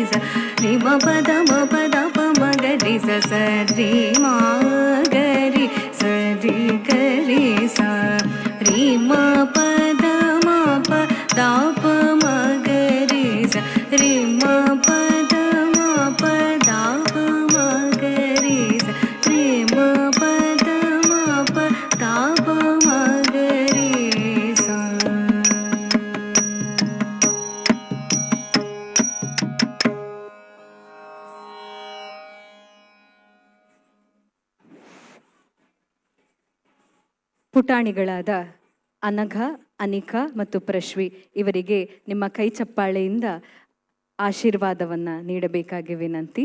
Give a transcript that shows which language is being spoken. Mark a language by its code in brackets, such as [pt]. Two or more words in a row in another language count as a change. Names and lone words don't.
[kn] ಸ ರಿ ಮ ಪದ ಮ ಪದ ಪ ಮ ಗರಿ ಸ ಸರಿ ಮ ಗರಿ ಸರಿ ಗರಿ ಸ ರಿ ಮ ಪದ ಮ ಪ ದ ಪ ಮ ಗರಿ ಸ ರಿ ಮ ಪದ ಮ ಪ ದ ಪ ಮ ಗರಿ ಸ ರಿ ಮ ಪದ ಮ ಪ ದ ಪ ಮ ಗರಿ ಸ. ಪುಟಾಣಿಗಳಾದ ಅನಘ, ಅನಿಕಾ ಮತ್ತು ಪ್ರಶ್ವಿ ಇವರಿಗೆ ನಿಮ್ಮ ಕೈ ಚಪ್ಪಾಳೆಯಿಂದ ಆಶೀರ್ವಾದವನ್ನು ನೀಡಬೇಕಾಗಿ ವಿನಂತಿ.